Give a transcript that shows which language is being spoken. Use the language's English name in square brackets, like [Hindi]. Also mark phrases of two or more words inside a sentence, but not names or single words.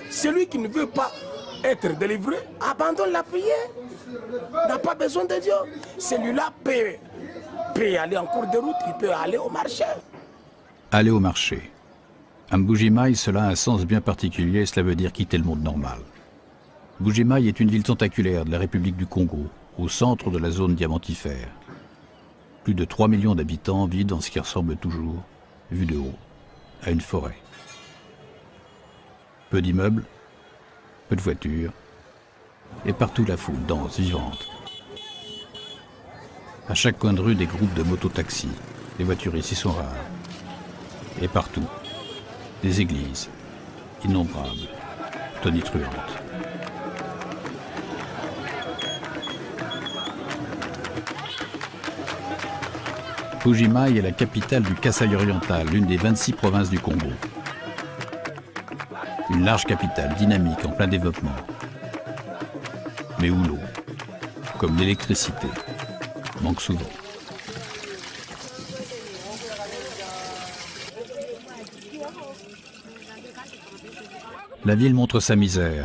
[French] Celui qui ne veut pas être délivré, abandonne la prière, n'a pas besoin de Dieu. Celui-là peut aller en cours de route, il peut aller au marché. Aller au marché. À Mbuji-Mayi, cela a un sens bien particulier, cela veut dire quitter le monde normal. Mbuji-Mayi est une ville tentaculaire de la République du Congo, au centre de la zone diamantifère. Plus de 3 millions d'habitants vivent dans ce qui ressemble toujours, vu de haut, à une forêt. Peu d'immeubles, peu de voitures, et partout la foule danse, vivante. À chaque coin de rue, des groupes de mototaxis. Les voitures ici sont rares. Et partout, des églises, innombrables, tonitruantes. Mbuji-Mayi est la capitale du Kasaï oriental, l'une des 26 provinces du Congo. Une large capitale dynamique en plein développement. Mais où l'eau, comme l'électricité, manque souvent. La ville montre sa misère.